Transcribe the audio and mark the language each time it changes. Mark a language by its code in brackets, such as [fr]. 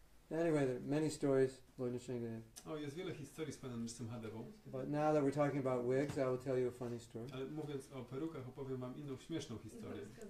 [en] Anyway, there are many stories, Lord Nrsingh Dev. [pl] O, jest wiele historii z Panem Nrsingha Devą, [en] But now that we're talking about wigs, I will tell you a funny story. [pl] ale mówiąc o perukach, opowiem Wam inną śmieszną historię.